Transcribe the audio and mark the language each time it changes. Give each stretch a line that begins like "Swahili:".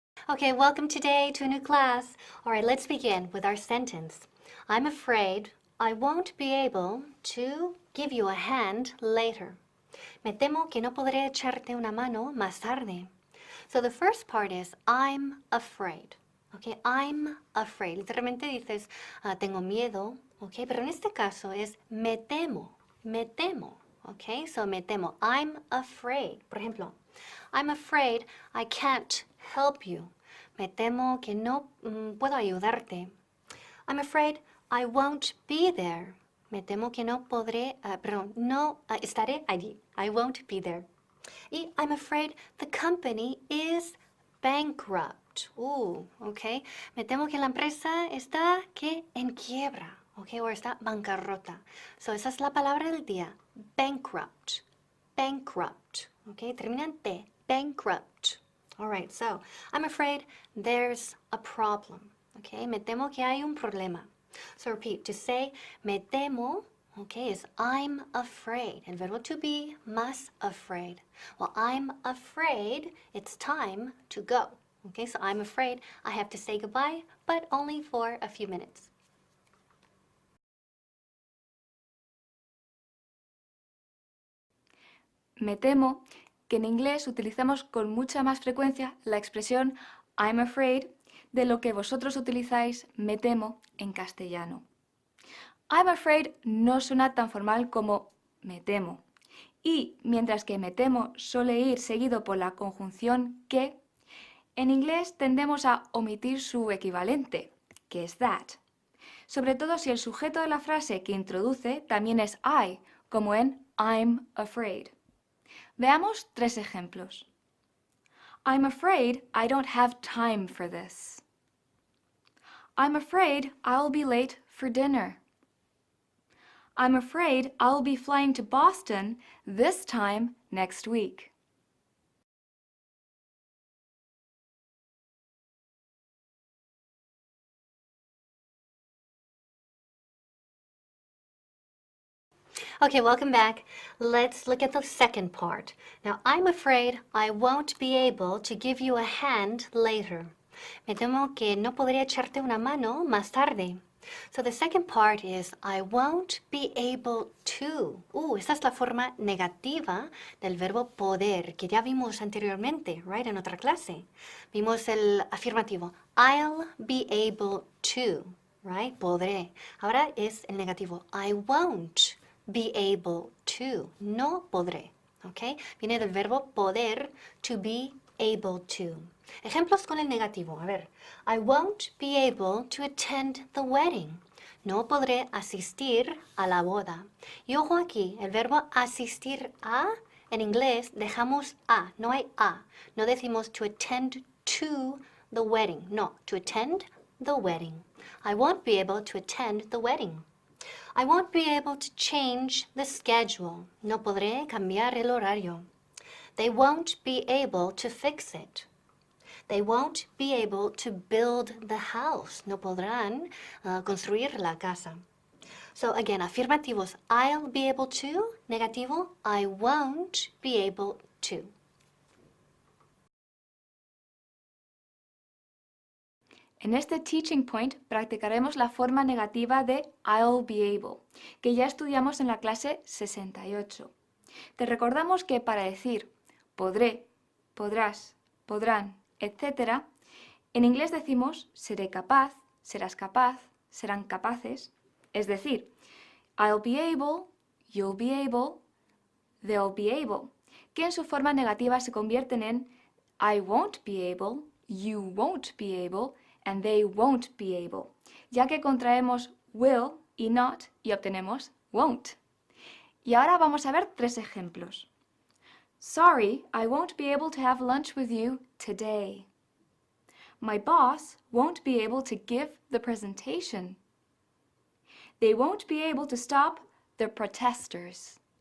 English: Okay, welcome today to a new class. All right, let's begin with our sentence. I'm afraid I won't be able to give you a hand later.
Spanish: Me temo que no podré echarte una mano más tarde.
English: So the first part is I'm afraid. Okay, I'm afraid.
Spanish: Literalmente dices tengo miedo, okay, pero en este caso es me temo, me temo.
English: Okay, so
Spanish: me temo.
English: I'm afraid.
Spanish: Por ejemplo,
English: I'm afraid I can't help you.
Spanish: Me temo que no puedo ayudarte.
English: I'm afraid I won't be there.
Spanish: Me temo que no podré, no estaré allí.
English: I won't be there. Y I'm afraid the company is bankrupt. Okay.
Spanish: Me temo que la empresa está en quiebra, okay, o está bancarrota. So esa es la palabra del día.
English: Bankrupt. Bankrupt. Okay,
Spanish: termina en T.
English: Bankrupt. All right, so I'm afraid there's a problem. Okay,
Spanish: me temo que hay un problema.
English: So repeat, to say
Spanish: me temo,
English: okay, is I'm afraid.
Spanish: El verbo
English: to be,
Spanish: más afraid.
English: Well, I'm afraid it's time to go. Okay, so I'm afraid I have to say goodbye, but only for a few minutes.
Spanish: Me temo que en inglés utilizamos con mucha más frecuencia la expresión
English: I'm afraid
Spanish: de lo que vosotros utilizáis me temo en castellano.
English: I'm afraid
Spanish: no suena tan formal como me temo. Y mientras que me temo suele ir seguido por la conjunción que, en inglés tendemos a omitir su equivalente, que es that. Sobre todo si el sujeto de la frase que introduce también es I, como en
English: I'm afraid.
Spanish: Veamos tres ejemplos.
English: I'm afraid I don't have time for this. I'm afraid I'll be late for dinner. I'm afraid I'll be flying to Boston this time next week. Okay, welcome back. Let's look at the second part. Now, I'm afraid I won't be able to give you a hand later.
Spanish: Me temo que no podré echarte una mano más tarde.
English: So the second part is I won't be able to.
Spanish: Esta es la forma negativa del verbo poder que ya vimos anteriormente, right, en otra clase. Vimos el afirmativo.
English: I'll be able to, right, podré.
Spanish: Ahora es el negativo.
English: I won't be able to.
Spanish: No podré. ¿Ok? Viene del verbo poder,
English: to be able to.
Spanish: Ejemplos con el negativo. A ver.
English: I won't be able to attend the wedding.
Spanish: No podré asistir a la boda. Y ojo aquí, el verbo asistir a, en inglés dejamos a, no hay a. No decimos
English: to attend to the wedding. No, to attend the wedding. I won't be able to attend the wedding. I won't be able to change the schedule.
Spanish: No podré cambiar el horario.
English: They won't be able to fix it. They won't be able to build the house.
Spanish: No podrán construir la casa.
English: So again, afirmativos, I'll be able to. Negativo, I won't be able to.
Spanish: En este
English: teaching point
Spanish: practicaremos la forma negativa de
English: I'll be able,
Spanish: que ya estudiamos en la clase 68. Te recordamos que para decir podré, podrás, podrán, etc., en inglés decimos seré capaz, serás capaz, serán capaces. Es decir,
English: I'll be able, you'll be able,
Spanish: they'll be able, que en su forma negativa se convierten en
English: I won't be able, you won't be able,
Spanish: and they won't be able, ya que contraemos will y not y obtenemos won't. Y ahora vamos a ver tres ejemplos.
English: Sorry, I won't be able to have lunch with you today. My boss won't be able to give the presentation. They won't be able to stop the protesters.